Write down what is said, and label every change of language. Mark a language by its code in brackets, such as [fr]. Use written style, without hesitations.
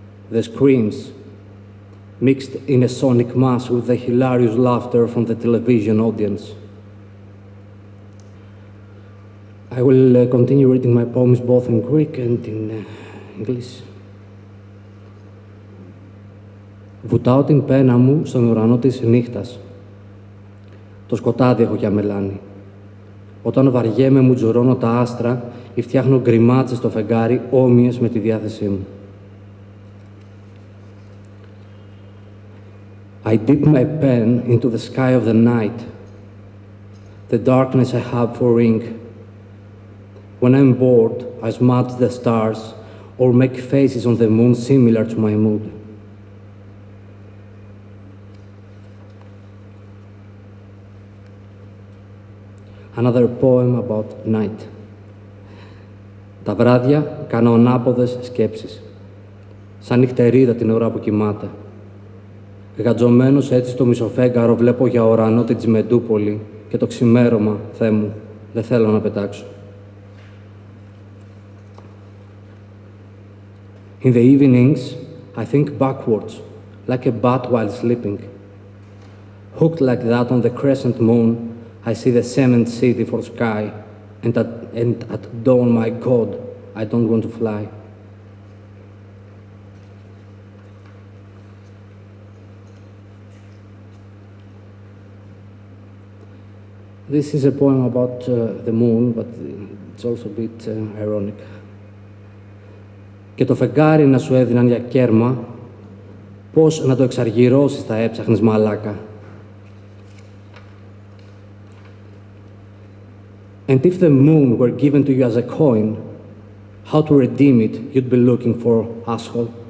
[en] The screams, mixed in a sonic mass with the hilarious laughter from the television audience. I will continue reading my poems both in Greek and in English. [el] Βουτάω την πένα μου στον ουρανό της νύχτας. Το σκοτάδι έχω για μελάνι. Όταν βαριέμαι μου τζουρώνω τα άστρα ή φτιάχνω γκριμάτσες στο φεγγάρι όμοιες με τη διάθεσή μου. [en] I dip my pen into the sky of the night, the darkness I have for ink. When I'm bored, I smudge the stars or make faces on the moon similar to my mood. Another poem about night. [el] Τα βράδια κάνω ανάποδες σκέψεις, σαν νυχτερίδα την ώρα που κοιμάται. Γατζωμένος έτσι στο μισοφέγγαρο βλέπω για ουρανό την Τζιμεντούπολη και το ξημέρωμα, Θεέ μου, δεν θέλω να πετάξω. [en] In the evenings, I think backwards, like a bat while sleeping. Hooked like that on the crescent moon, I see the cement city for sky, and at dawn, my God, I don't want to fly. This is a poem about the moon, but it's also a bit ironic. [el] Και το φεγγάρι να σου έδιναν για κέρμα, πώς να το εξαργυρώσεις θα έψαχνες μαλάκα. [en] And if the moon were given to you as a coin, how to redeem it, you'd be looking for, asshole.